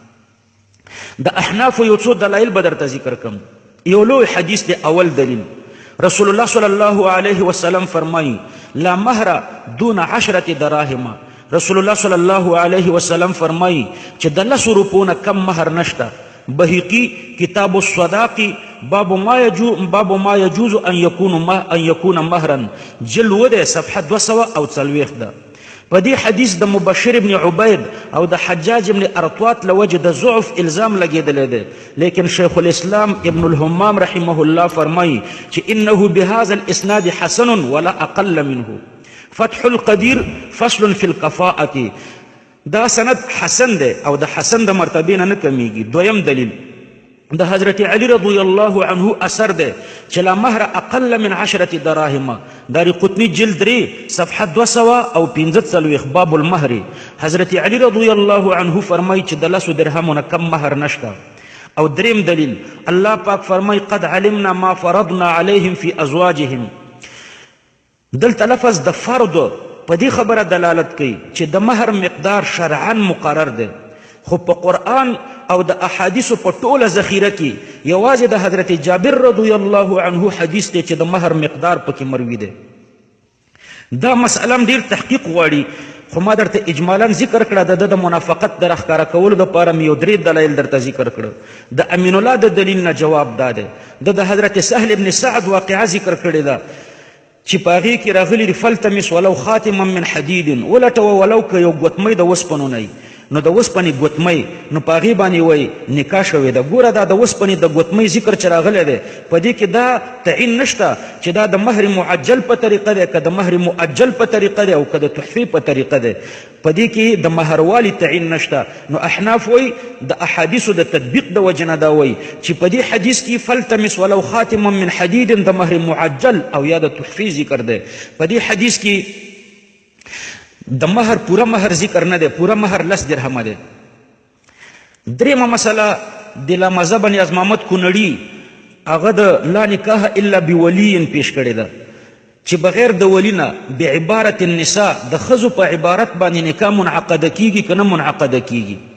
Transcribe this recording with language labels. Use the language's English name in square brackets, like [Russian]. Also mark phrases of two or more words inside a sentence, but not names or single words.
[Pashto] د احنافو یو څو دلایل به درته ذکر کړم یو لوی حدیث دی اول دلیل رسول الله [Arabic] صلی الله علیه وسلم [Pashto] فرمایي [Arabic] لا مهر دون 10 دراهم [Pashto] رسول الله [Arabic] صلی الله علیه وسلم [Pashto] فرمایي چې د 10 روپو نه کم مهر نشته بهقی کتاب الصداق باب ما يجوز ان يكون مهرا جلد صفحه 200 او 40 ده په دې حدیث د مبشر ابن عبید او د حجاج ابن ارطوات لوجه د ضعف الزام لګیدلی دی لیکن شیخ الاسلام ابن الهمام [Arabic] رحمه الله [Pashto] فرمایي چې [Arabic] انه بهذا الاسناد حسن ولا اقل منه [Pashto] فتح القدیر فصل في الكفاءة دا سند حسن دی او د حسن د مرتبې نه کمیږي دویم دلیل د حضرت علی [Arabic] رضی الله عنه [Pashto] اثر دی چې [Arabic] لا مهر اقل من 10 دراهم [Pashto] دار قطنی جلد 3 صفحه 200 او 45 باب المهر حضرت علی [Arabic] رضی الله عنه [Pashto] فرمایي چې د 10 درهم نه کم مهر نشته او دریم دلیل الله پاک فرمایي [Arabic] قد علمنا ما فرضنا عليهم في ازواجهم [Pashto] دلته لفظ د فرض په دې خبره دلالت کوي چې د مهر مقدار شرعا مقرر دی خو په قرآن او د احادیثو په ټوله ذخیره کې یوازې د حضرت جابر [Arabic] رضی الله عنه [Pashto] حدیث دی چې د مهر مقدار پکې مروي دی دا مسئله ډیر تحقیق غواړي خو ما درته اجمالا ذکر کړه د منافقت در ښکاره کولو دپاره مې یو 3 دلایل درته ذکر کړه د امین الله د دلیل نه جواب دا دی د حضرت سهل ابن سعد واقعه ذکر کړې ده چې په هغې کې راغلي دي [Arabic] فلتمس ولو خاتما من حدید [Pashto] ولټوه ولو که یو ګوتمۍ د وسپنو نه نو د وسپنې ګوتمۍ نو په هغې باندې وایي نکاح شوې ده ګوره دا د وسپنې د ګوتمۍ ذکر چې راغلی دی په دې کې دا تعین نشته چې دا د مهر معجل په طریقه دی که د مهر مؤجل په طریقه دی او که د تحفې په طریقه دی په دې کې د مهروالي تعین نشته نو احناف وایي د احادیثو د تطبیق د وجه نه دا وایي چې په دې حدیث کې [Arabic] فلتمس ولو خاتما من حدید [Pashto] د مهر معجل او یا د تحفې ذکر دی په دې حدیث کې د مهر پوره مهر ذکر نه دی پوره مهر 10 درهمه دی دریمه مسله د لامزه بن نیاز محمد کونړي هغه د [Arabic] لا نکاح الا بولی [Pashto] پیش کړی ده چې بغیر د ولی نه [Arabic] بعبارت النساء [Pashto] د ښځو په عبارت باندې نکاح منعقده کیږي که نه منعقده کیږي.